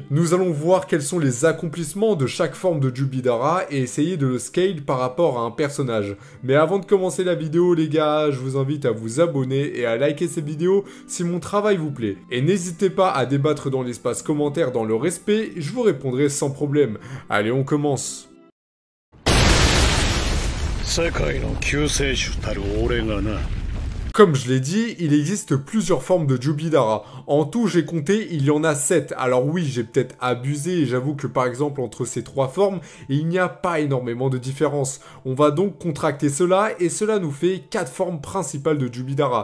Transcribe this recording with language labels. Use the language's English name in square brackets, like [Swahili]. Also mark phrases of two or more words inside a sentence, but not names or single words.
[French] Nous allons voir quels sont les accomplissements de chaque forme de Jubidara et essayer de le scale par rapport à un personnage. Mais avant de commencer la vidéo les gars, je vous invite à vous abonner et à liker cette vidéo si mon travail vous plaît. Et n'hésitez pas à débattre dans l'espace commentaire dans le respect, je vous répondrai sans problème. Allez, on commence. [Japanese] 世界の救世主たる俺がな。 [French] Comme je l'ai dit, il existe plusieurs formes de Jubidara. En tout, j'ai compté, il y en a 7. Alors oui, j'ai peut-être abusé et j'avoue que par exemple entre ces trois formes, il n'y a pas énormément de différence. On va donc contracter cela et cela nous fait 4 formes principales de Jubidara.